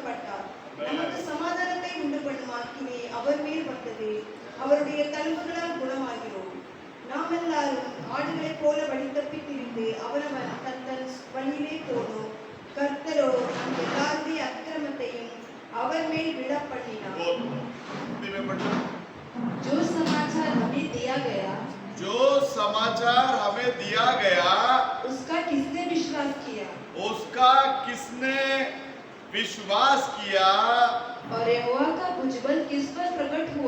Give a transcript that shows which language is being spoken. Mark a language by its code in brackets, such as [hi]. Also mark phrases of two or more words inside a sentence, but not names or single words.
[ta] நமக்கு சமாதானத்தை உண்டு பண்ணும் ஆக்கினை அவர் மேல் வந்தது. அவருடைய தழும்புகளால் குணமாகிறோம். நாம் எல்லாரும் ஆடுகளைப் போல வழிதப்பி திரிந்து அவனவன் தன் தன் வழியிலே போனோம். கர்த்தரோ நம் எல்லாருடைய அக்கிரமத்தையும் அவர் மேல் விழப் பண்ணினார். [hi] जो समाचार हमें दिया गया जो समाचार हमें दिया गया उसका किसने विश्वास किया उसका किसने विश्वास किया और यहोवा का भुजबल किस पर प्रकट हुआ